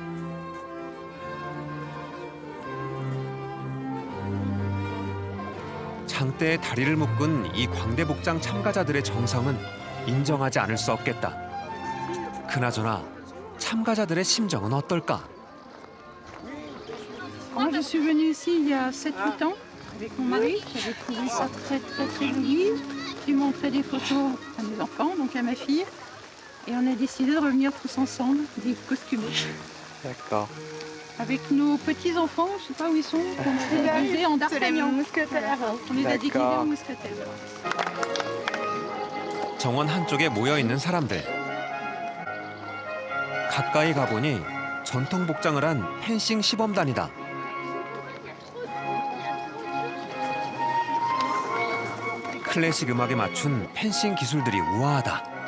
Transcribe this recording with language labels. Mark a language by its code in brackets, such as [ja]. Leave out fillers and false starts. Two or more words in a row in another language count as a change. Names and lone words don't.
[ko] 장대에 다리를 묶은 이 광대복장 참가자들의 정성은 인정하지 않을 수 없겠다. 그나저나 참가자들의 심정은 어떨까? [fr] Moi, je suis venue ici il y a 7-8 ans avec mon mari. J'avais trouvé ça très joli. J'ai montré des photos à mes enfants, donc à ma fille. Et on a décidé de revenir tous ensemble, des costumés. D'accord. Avec nos petits-enfants, je sais pas où ils sont, on les a déguisés en d'Artagnan. On les a déguisés en mousquetaires. [ko] 정원 한쪽에 모여 있는 사람들. 가까이 가보니 전통 복장을 한 펜싱 시범단이다. 클래식 음악에 맞춘 펜싱 기술들이 우아하다.